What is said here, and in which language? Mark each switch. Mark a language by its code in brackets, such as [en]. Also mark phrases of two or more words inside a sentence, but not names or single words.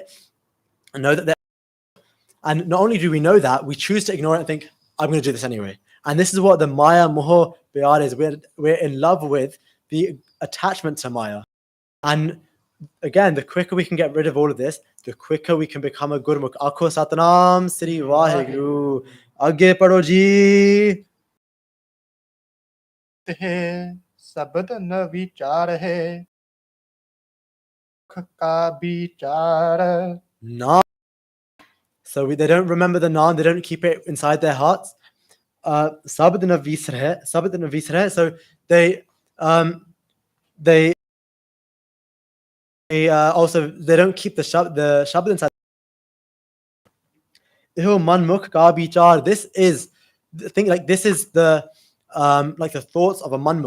[en] And know that and not only do we know that, we choose to ignore it and think, I'm going to do this anyway. And this is what the [pa] ਮਾਇਆ ਮੋਹ ਪਿਆਰ [en] is. We're in love with the attachment to Maya. And again, the quicker we can get rid of all of this, the quicker we can become a Gurmukh. [pa] ਆਖੋ ਸਤਿਨਾਮ ਸ੍ਰੀ ਵਾਹਿਗੁਰੂ. ਅੱਗੇ ਪੜ੍ਹੋ ਜੀ. ਸਬਦ ਨਾ ਵਿਚਾਰ ਹੈ. ਕਾ ਵਿਚਾਰ. Naam. [en] So they don't remember the Naam, they don't keep it inside their hearts. [pa] ਸਬਦ ਨਾ ਵਿਸਾਰ ਹੈ. [en] So they also they don't keep the Shabad inside. [pa] ਮਨਮੁਖ ਕਾ ਵਿਚਾਰ. [en] This is the thing, like this is the like the thoughts of a manmukh.